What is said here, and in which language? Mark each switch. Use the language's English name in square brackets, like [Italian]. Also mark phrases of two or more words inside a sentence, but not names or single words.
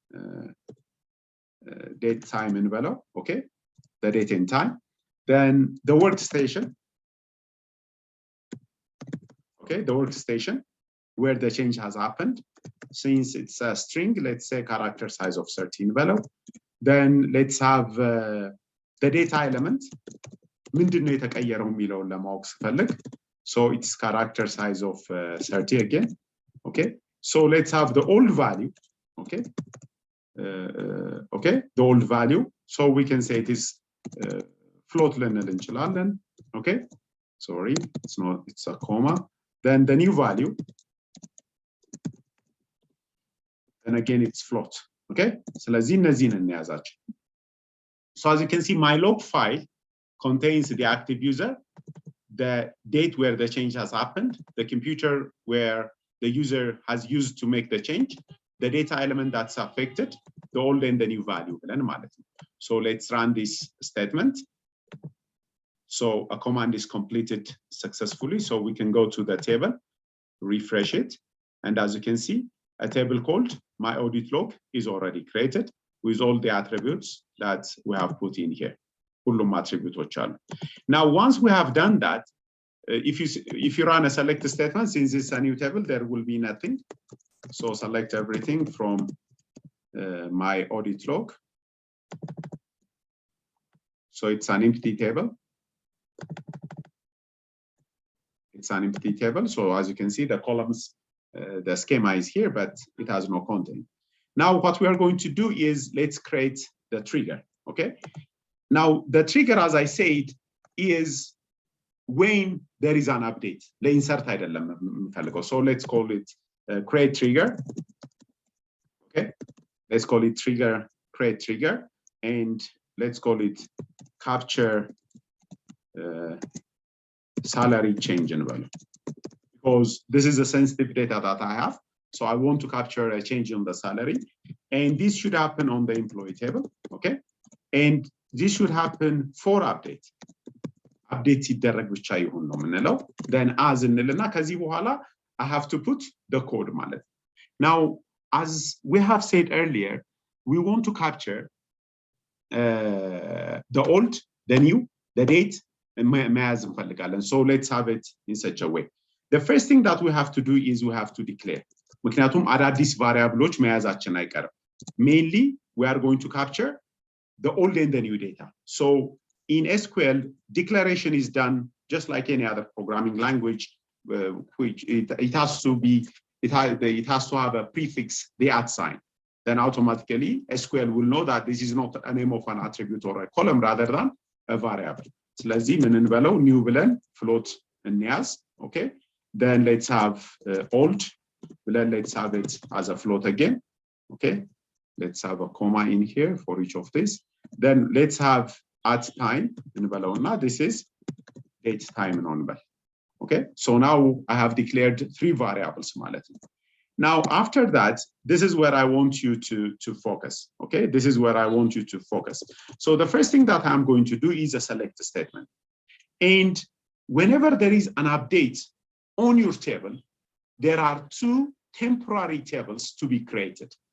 [English] date time እንበለው okay the date and time then the workstation okay the workstation where the change has happened since it's a string let's say character size of 13 value then let's have the data element [Amharic] ምንድነው የተቀየረው የሚለውን ለማወቅ ስፈልግ [English] so it's character size of 30 again okay so let's have the old value okay okay the old value so we can say it is float [Amharic] ልንል እንችላለን [English] okay sorry it's not it's a comma then the new value and again it's float okay [Amharic] ስለዚህ እነዚህን እንያዛቸው [English] so as you can see my log file contains the active user the date where the change has happened the computer where the user has used to make the change the data element that's affected the old and the new value [Amharic] ብለን ማለት ነው [English] so let's run this statement so a command is completed successfully so we can go to the table refresh it and as you can see a table called my audit log is already created with all the attributes that we have put in here [Amharic] ሁሉም attributes አሉ [English] now once we have done that if you run a select statement since it's a new table there will be nothing so select everything from my audit log so it's an empty table it's an empty table so as you can see the columns the schema is here but it has no content now what we are going to do is let's create the trigger okay now the trigger as I said is when there is an update [Amharic] ለኢንሰርት አይደለም የምፈልገው [English] so let's call it create trigger okay let's call it trigger create trigger and let's call it capture salary change envelope because this is a sensitive data that I have so I want to capture a change in the salary and this should happen on the employee table okay and this should happen for update update [Amharic] ሲደረግ ብቻ ይሁን ነው የምንለው [English] then as [Amharic] እንልና ከዚህ በኋላ [English] I have to put the code ማለት now as we have said earlier we want to capture the old the new, the date, [Amharic] መያዝ እንፈልጋለን. [English] So let's have it in such a way. The first thing that we have to do is we have to declare. [Amharic] ምክንያቱም አዳዲስ ቫሪያብሎች መያዛችን አይቀርም. [English] Mainly, we are going to capture the old and the new data. So in SQL, declaration is done just like any other programming language, which it has to be, it has to have a prefix, the @ sign. Then automatically SQL will know that this is not a name of an attribute or a column rather than a variable. [Amharic] ስለዚህ ምን እንበለው new ብለን float እንያዝ. [English] Okay, then let's have old, then let's have it as a float again. Okay, let's have a comma in here for each of this. Then let's have at time [Amharic] እንበለው እና [English] this is date time እንበል. Okay, so now I have declared 3 variables [Amharic] ማለት ነው. [English] Now, after that, this is where I want you to focus. Okay, this is where I want you to focus. So the first thing that I'm going to do is a select statement. And whenever there is an update on your table, there are 2 temporary tables to be created.